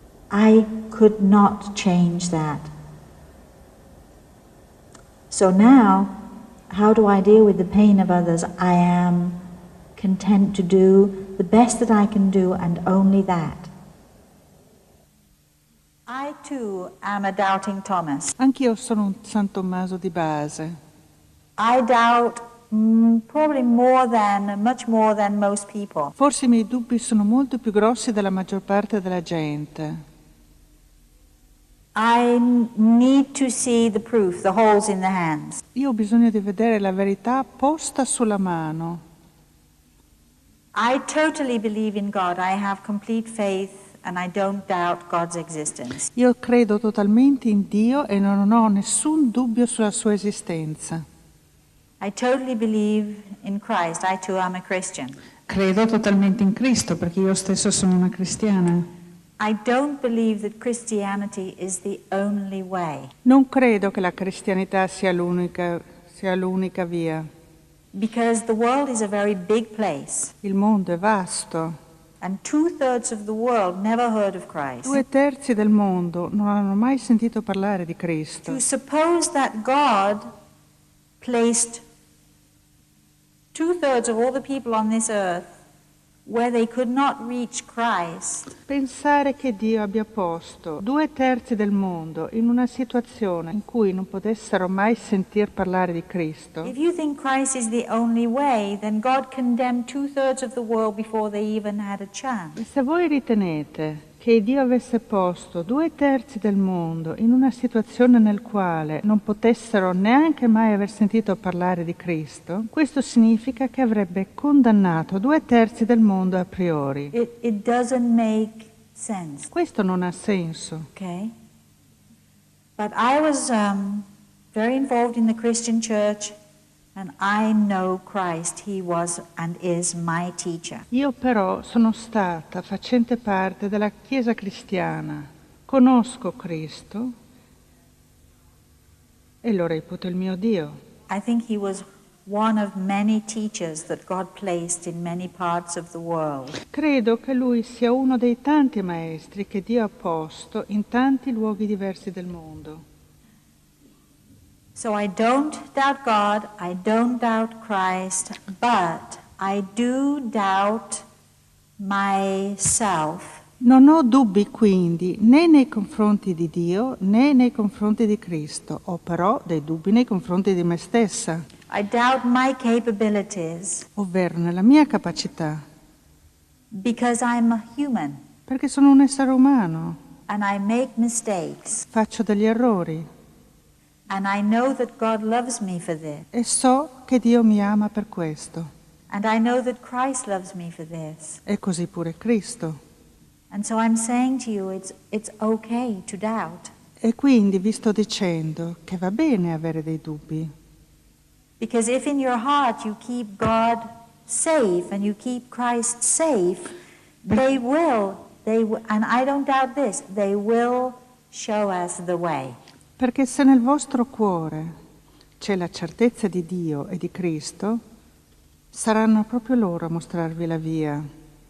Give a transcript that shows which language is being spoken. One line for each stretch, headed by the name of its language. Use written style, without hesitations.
English: I could not change that. So now, how do I deal with the pain of others? I am content to do the best that I can do, and only that. I too am a doubting Thomas.
Italian: Anch'io sono un San Tommaso di base.
English: I doubt probably much more than most people.
Italian: Forse i miei dubbi sono molto più grossi della maggior parte della gente.
English: I need to see the proof, the holes in the hands.
Italian: Io ho bisogno di vedere la verità posta sulla mano.
English: I totally believe in God. I have complete faith and I don't doubt God's existence.
Italian: Io credo totalmente in Dio e non ho nessun dubbio sulla sua esistenza.
English: I totally believe in Christ. I too am a Christian.
Italian: Credo totalmente in Cristo perché io stesso sono una cristiana.
English: I don't believe that Christianity is the only way.
Italian: Non credo che la cristianità sia l'unica via.
English: Because the world is a very big place.
Italian: Il mondo è vasto.
English: And 2/3 of the world never heard of Christ.
Italian: 2/3 del mondo non hanno mai sentito parlare di Cristo.
English: To suppose that God placed 2/3 of all the people on this earth where they could not reach Christ.
Italian: Pensare che Dio abbia posto 2/3 del mondo in una situazione in cui non potessero mai sentir parlare di Cristo.
English: If you think Christ is the only way, then God condemned 2/3 of the world before they even had a chance.
Italian: E se voi ritenete che Dio avesse posto 2/3 del mondo in una situazione nel quale non potessero neanche mai aver sentito parlare di Cristo, questo significa che avrebbe condannato 2/3 del mondo a priori.
English: It doesn't make sense.
Italian: Questo non ha senso.
English: Okay? But I was very involved in the Christian church, and I know Christ. He was and is my teacher.
Italian: Io però sono stata facente parte della Chiesa cristiana, conosco Cristo e lo reputo il mio Dio.
English: I think he was one of many teachers that God placed in many parts of the world.
Italian: Credo che lui sia uno dei tanti maestri che Dio ha posto in tanti luoghi diversi del mondo.
English: So I don't doubt God, I don't doubt Christ, but I do doubt myself.
Italian: Non ho dubbi quindi né nei confronti di Dio né nei confronti di Cristo, ho però dei dubbi nei confronti di me stessa,
English: I doubt my capabilities
Italian: ovvero nella mia capacità,
English: because I'm a human
Italian: perché sono un essere umano,
English: and I make mistakes.
Italian: faccio degli errori
English: And I know that God loves me for this.
Italian: e so che Dio mi ama per questo,
English: And I know that Christ loves me for this.
Italian: e così pure Cristo.
English: And so I'm saying to you, it's okay to doubt.
Italian: E quindi vi sto dicendo che va bene avere dei dubbi,
English: Because if in your heart you keep God safe and you keep Christ safe, they will, and I don't doubt this, they will show us the way.
Italian: perché se nel vostro cuore c'è la certezza di Dio e di Cristo, saranno proprio loro a mostrarvi la via.